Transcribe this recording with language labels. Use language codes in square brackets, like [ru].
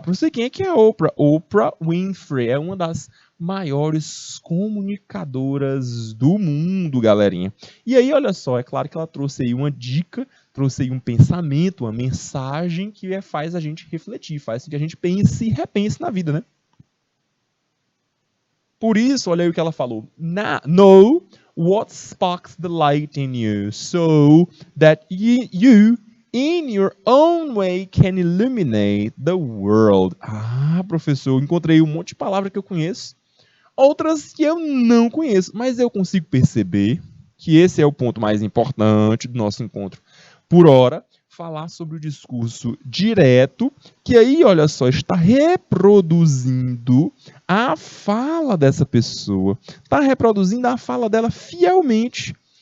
[pt] Para você, quem é que é Oprah? Oprah Winfrey é uma das maiores comunicadoras do mundo, galerinha. E aí, olha só, é claro que ela trouxe aí uma dica, trouxe aí um pensamento, uma mensagem que faz a gente refletir, faz com que a gente pense e repense na vida, né? Por isso, olha aí o que ela falou. [en] Know what sparks the light in you, so that you in your own way can illuminate the world. [pt] Ah, professor, encontrei um monte de palavras que eu conheço, outras que eu não conheço, mas eu consigo perceber que esse é o ponto mais importante do nosso encontro por hora, falar sobre o discurso direto, que aí, olha só, está reproduzindo a fala dessa pessoa, está reproduzindo a fala dela fielmente.